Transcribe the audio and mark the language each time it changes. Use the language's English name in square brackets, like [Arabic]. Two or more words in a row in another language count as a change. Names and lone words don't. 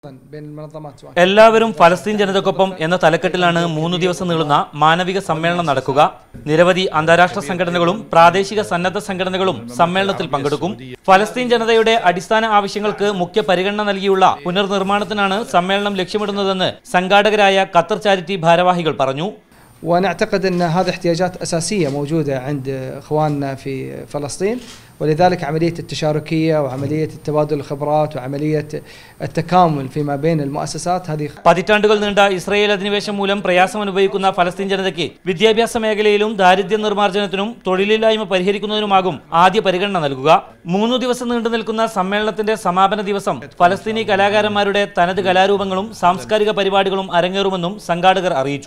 [Malayalam] എല്ലാവരും ഫലസ്തീൻ ജനതയ്ക്കൊപ്പം എന്ന തലക്കെട്ടിലാണ് 3 ദിവസം നീളുന്ന മാനവിക സമ്മേളനം നടക്കുക. നിരവധി അന്താരാഷ്ട്ര സംഘടനകളും പ്രാദേശിക സന്നദ്ധ സംഘടനകളും സമ്മേളനത്തിൽ പങ്കെടുക്കും. ഫലസ്തീൻ ജനതയുടെ അടിസ്ഥാന ആവശ്യങ്ങൾക്ക് മുഖ്യ പരിഗണന നൽകിയുള്ള പുനർനിർമ്മാണത്തിനാണ് സമ്മേളനം ലക്ഷ്യമിടുന്നതെന്ന് സംഘാടകരായ ഖത്തർ ചാരിറ്റി ഭാരവാഹികൾ പറഞ്ഞു. [Arabic] ونعتقد أن هذه احتياجات أساسية موجودة عند إخواننا في فلسطين، ولذلك عملية التشاركية وعملية التبادل الخبرات وعملية التكامل فيما بين المؤسسات هذه. [Malayalam] പതിറ്റാണ്ടുകൾ നീണ്ട ഇസ്രായേൽ അധിനിവേശം മൂലം പ്രയാസം അനുഭവിക്കുന്ന ഫലസ്തീൻ ജനതയ്ക്ക് വിദ്യാഭ്യാസ മേഖലയിലും ദാരിദ്ര്യ നിർമ്മാർജ്ജനത്തിനും തൊഴിലില്ലായ്മ പരിഹരിക്കുന്നതിനുമാകും ആദ്യ പരിഗണന നൽകുക. 3 ദിവസം നീണ്ടു നിൽക്കുന്ന സമ്മേളനത്തിന്റെ സമാപന ദിവസം ഫലസ്തീനി കലാകാരന്മാരുടെ തനത് കലാരൂപങ്ങളും സാംസ്കാരിക പരിപാടികളും അരങ്ങേറുമെന്നും സംഘാടകർ അറിയിച്ചു.